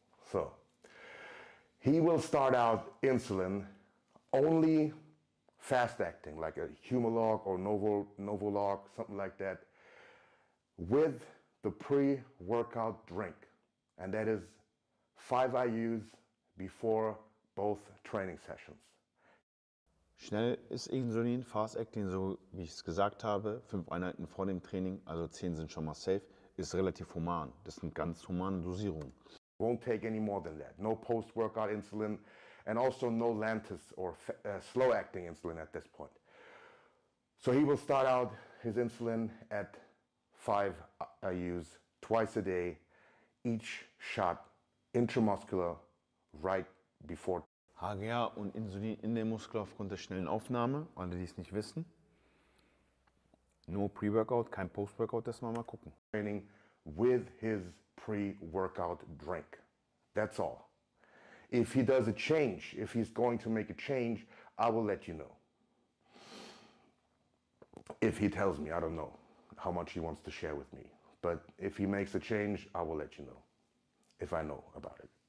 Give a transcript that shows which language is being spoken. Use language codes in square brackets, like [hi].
[en] So, he will start out insulin only fast acting, like a Humalog or Novolog, something like that, with the pre-workout drink. And that is 5 IUs before both training sessions. [de] Schnell ist Insulin, [en] Fast Acting, [de] so wie ich es gesagt habe, 5 Einheiten vor dem Training, also 10 sind schon mal safe, ist relativ human. Das sind ganz humane Dosierungen. [en] Won't take any more than that. No post-workout insulin, and also no Lantus or slow-acting insulin at this point. So he will start out his insulin at 5 IUs twice a day, each shot intramuscular right before. [de] HGH und Insulin in den Muskel aufgrund der schnellen Aufnahme, alle die es nicht wissen. Nur Pre-Workout, kein Post-Workout, das mal gucken. [en] Training with his pre-workout drink. That's all. If he does a change, if he's going to make a change, I will let you know. If he tells me, I don't know how much he wants to share with me. But if he makes a change, I will let you know, if I know about it.